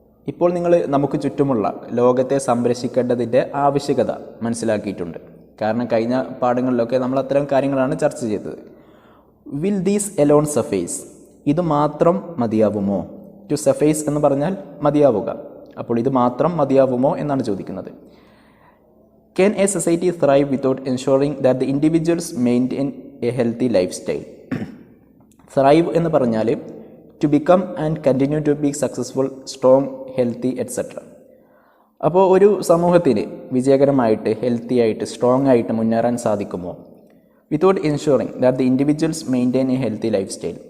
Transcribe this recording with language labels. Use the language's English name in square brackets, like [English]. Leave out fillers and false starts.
[Malayalam] ഇപ്പോൾ നിങ്ങൾ നമുക്ക് ചുറ്റുമുള്ള ലോകത്തെ സംരക്ഷിക്കേണ്ടതിൻ്റെ ആവശ്യകത മനസ്സിലാക്കിയിട്ടുണ്ട്. കാരണം കഴിഞ്ഞ പാഠങ്ങളിലൊക്കെ നമ്മൾ അത്തരം കാര്യങ്ങളാണ് ചർച്ച ചെയ്തത്. [English] Will these alone suffice? [Malayalam] ഇത് മാത്രം മതിയാവുമോ? ടു സഫേസ് എന്ന് പറഞ്ഞാൽ മതിയാവുക. അപ്പോൾ ഇത് മാത്രം മതിയാവുമോ എന്നാണ് ചോദിക്കുന്നത്. [English] Can a society thrive without ensuring that the individuals maintain a healthy lifestyle? Thrive [Malayalam] എന്ന് പറഞ്ഞാൽ [English] to become and continue to be successful, strong, healthy, etc. [Malayalam] അപ്പോൾ ഒരു സമൂഹത്തിന് വിജയകരമായിട്ട് ഹെൽത്തി ആയിട്ട് സ്ട്രോങ് ആയിട്ട് മുന്നേറാൻ സാധിക്കുമോ? [English] Without ensuring that the individuals maintain a healthy lifestyle.